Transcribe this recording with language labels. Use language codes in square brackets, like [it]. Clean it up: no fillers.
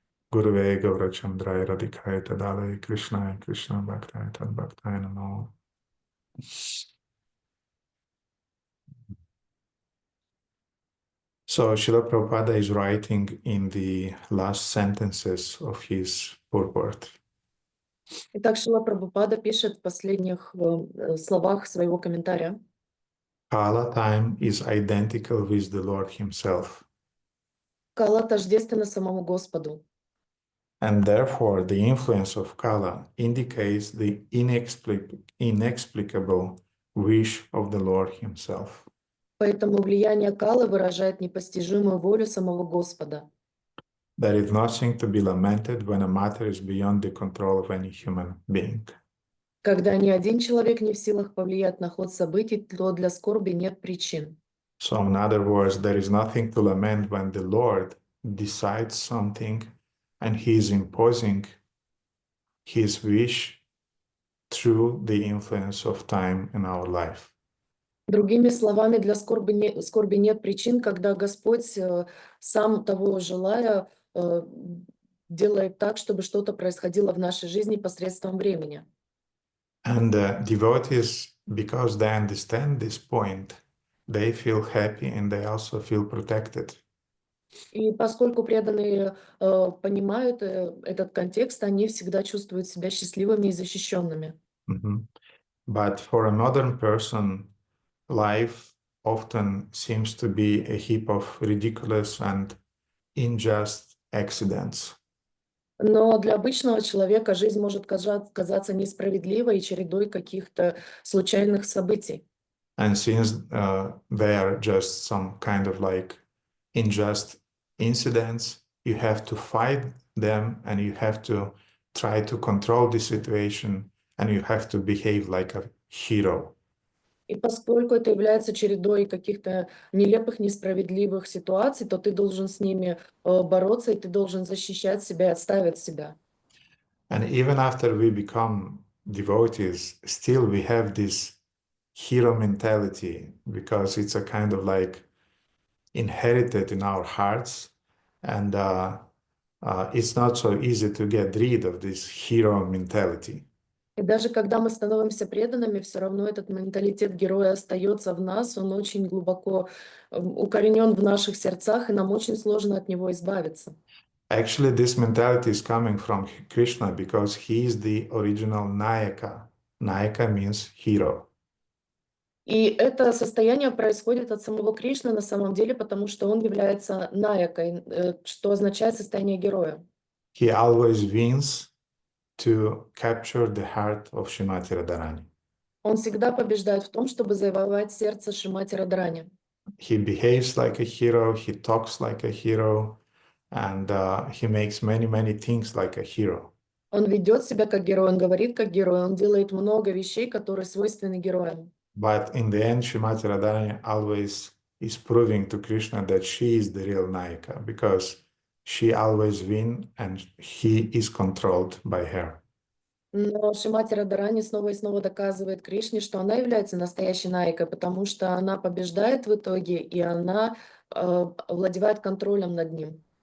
[sa] Gurave Gaurachandraya Radhikaya Tadalaya Krishna Bhaktaya Tad Bhaktaya Namo. [en] So Srila Prabhupada is writing in the last sentences of his purport. [ru] Итак, Шрила Прабхупада пишет в последних словах своего комментария. [en] Kala time is identical with the Lord himself. [ru] Кала тождественна самому Господу. [en] And therefore, the influence of Kala indicates the inexplicable wish of the Lord himself. [ru] Поэтому влияние Калы выражает непостижимую волю самого Господа. [en] There is nothing to be lamented when a matter is beyond the control of any human being. [ru] Когда ни один человек не в силах повлиять на ход событий, то для скорби нет причин. [en] So in other words, there is nothing to lament when the Lord decides something and he is imposing his wish through the influence of time in our life. [ru] Другими словами, для скорби нет причин, когда Господь, сам того желая, делает так, чтобы что-то происходило в нашей жизни посредством времени. [en] And devotees, because they understand this point, they feel happy and they also feel protected. [ru] И поскольку преданные понимают этот контекст, они всегда чувствуют себя счастливыми и защищенными. [en] But for a modern person, life often seems to be a heap of ridiculous and unjust accidents. [ru] Но для обычного человека жизнь может казаться несправедливой и чередой каких-то случайных событий. [en] And since they are just some kind of like unjust incidents, you have to fight them and you have to try to control the situation and you have to behave like a hero. [ru] И поскольку это является чередой каких-то нелепых, несправедливых ситуаций, то ты должен с ними бороться, и ты должен защищать себя и отстаивать себя. [en] And even after we become devotees, still we have this hero mentality because it's a kind of like inherited in our hearts, and it's not so easy to get rid of this hero mentality. [ru] И даже когда мы становимся преданными, все равно этот менталитет героя остается в нас, он очень глубоко укоренен в наших сердцах, и нам очень сложно от него избавиться. [en] Actually, this mentality is coming from Krishna because he is the original Nayaka. Nayaka means hero. [ru] И это состояние происходит от самого Кришны на самом деле, потому что он является наякой, что означает состояние героя. [en] He always wins to capture the heart of Srimati Radharani. [ru] Он всегда побеждает в том, чтобы завоевать сердце Шримати Радharani. [en] He behaves like a hero, he talks like a hero, and he makes many things like a hero. [ru] Он ведет себя как герой, он говорит как герой, он делает много вещей, которые свойственны героям. [en] But in the end, Srimati Radharani always is proving to Krishna that she is the real Nayaka because she always wins and he is controlled by her. [ru] Но Шримати Радharani снова и снова доказывает Кришне, что она является настоящей наикой, потому что она побеждает в итоге, и она овладевает контролем над ним.